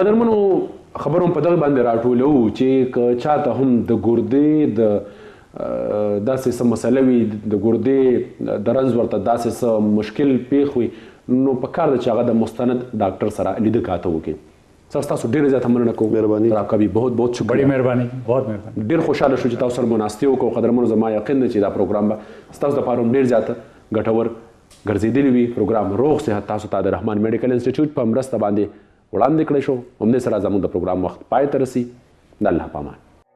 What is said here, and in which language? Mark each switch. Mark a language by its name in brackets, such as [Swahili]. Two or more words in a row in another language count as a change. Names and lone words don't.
[Pashto] قدرمنو خبرو په دغه باندې راټولو چې که چاته هم د ګردې د داسې څه مسله وي د ګردې د رنځ ورته داسې څه مشکل پیښ وي نو په کار ده چې هغه د مستند ډاکټر سره لیده کاته وکړي. سر تاسو ډېره زیاته مننه کوم. مهرباني. [Urdu] راکبي بہت بہت شکریہ. بڑی مهرباني، بہت مهرباني. [Pashto] ډېر خوشاله شو چې تاسو سره مناستې وکړو. قدرمنو زما یقین دی چې دا پروګرام به ستاسو دپاره هم ډېر زیاته ګټور ګرځېدلی وي. پروګرام روغ صحت تاسو ته د رحمان میډیکل انسټیټیوټ په مرسته باندې وړاندې کړی شو. همدې سره زموږ د پروګرام وخت پای ته رسي. د الله په امان.